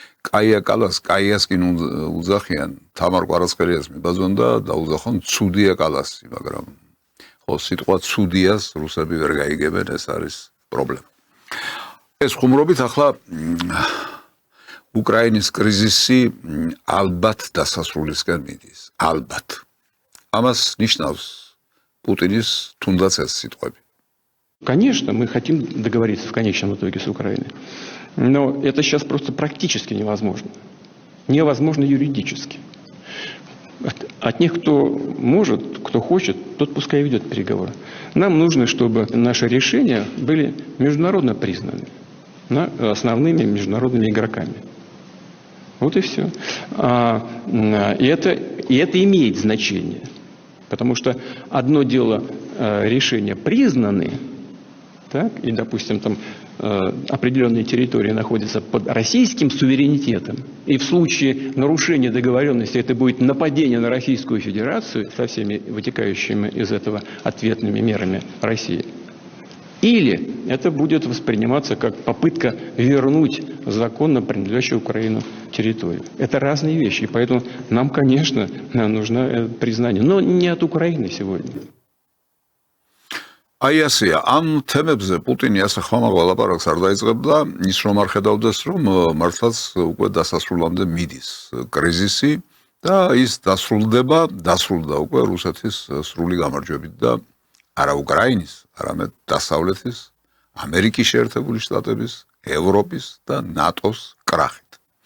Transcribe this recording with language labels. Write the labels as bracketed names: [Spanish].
[Georgian] კაია კალას, კაიას კი უძახიან, თამარ კვარაცხელიას მიბაძონ და დაუძახონ ცუდია კალასი, მაგრამ ხო სიტყვა ცუდიას რუსები ვერ გაიგებენ, ეს არის პრობლემა. ეს ხუმრობით ახლა უკრაინის კრიზისი ალბათ დასასრულისკენ მიდის, ალბათ. ამას ნიშნავს პუტინის თუნდაც ეს სიტყვები. [Russian] Конечно, мы хотим договориться в конечном итоге с Украиной. Но это сейчас просто практически невозможно. Невозможно юридически. От тех, кто может, кто хочет, тот пускай ведет переговоры. Нам нужно, чтобы наши решения были международно признаны основными международными игроками. Вот и все. И это имеет значение. Потому что одно дело решения признаны, так, и, допустим, там определенные территории находятся под российским суверенитетом, и в случае нарушения договоренности это будет нападение на Российскую Федерацию со всеми вытекающими из этого ответными мерами России. Или это будет восприниматься как попытка вернуть законно принадлежащую Украину территорию. Это разные вещи, и поэтому нам, конечно, нужно признание, но не от Украины сегодня. [Georgian] აი ასეა, ამ თემებზე პუტინი ასე ხმამაღლა ლაპარაკს არ დაიწყებდა, ის რომ არ ხედავდეს, რომ მართლაც უკვე დასასრულამდე მიდის კრიზისი და ის დასრულდა უკვე რუსეთის სრული გამარჯვებით და არა უკრაინის, არამედ დასავლეთის, ამერიკის შეერთებული შტატების, ევროპის და ნატოს კრახით.